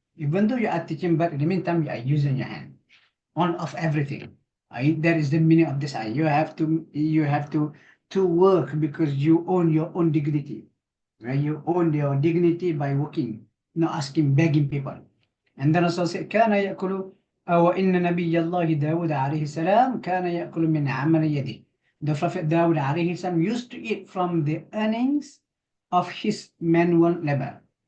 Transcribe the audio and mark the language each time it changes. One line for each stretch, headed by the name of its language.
English: Even though you are teaching, but in the meantime you are using your hand on of everything. That is the meaning of this. You have to work because you own your own dignity. Right? You own your dignity by working. not asking, begging people. And then also said,
Arabic: كان يأكل وإن نبي الله داود عليه السلام كان يأكل من عمل يده.
English: The Prophet Dawud عليه السلام used to eat from the earnings of his manual labor.